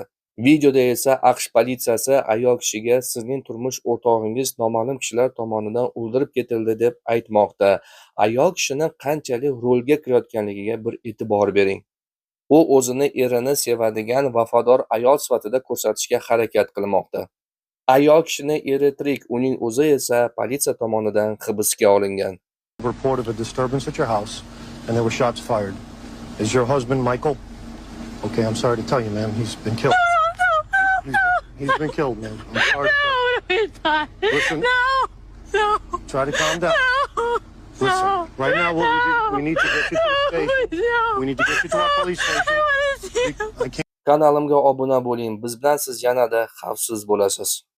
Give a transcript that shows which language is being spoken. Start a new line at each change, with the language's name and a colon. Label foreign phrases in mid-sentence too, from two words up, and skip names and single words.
Uzbek: Videoda esa AQSh politsiyasi ayol kishiga sizning turmush o'rtog'ingiz noma'lum kishilar tomonidan o'ldirib ketildi deb aytmoqda. Ayol kishini qanchalik rolga kirayotganligiga bir e'tibor bering. U o'zini erini sevadigan vafodor ayol sifatida ko'rsatishga harakat qilmoqda. Ayol kishining eri tirik, uning o'zi esa politsiya tomonidan hibsga olingan.
English: Report of a disturbance at your house and there were shots fired. Is your husband Michael? Okay, I'm sorry to tell you, ma'am, he's been killed. He's been killed, man. I'm sorry. He's not. Listen. No. Try to calm down. Listen, right now we need to get you to the station. We need to get you to our police station. I can't.
Uzbek: Kanalimga obuna bo'ling. Biz bilan siz yanada xavfsiz bo'lasiz.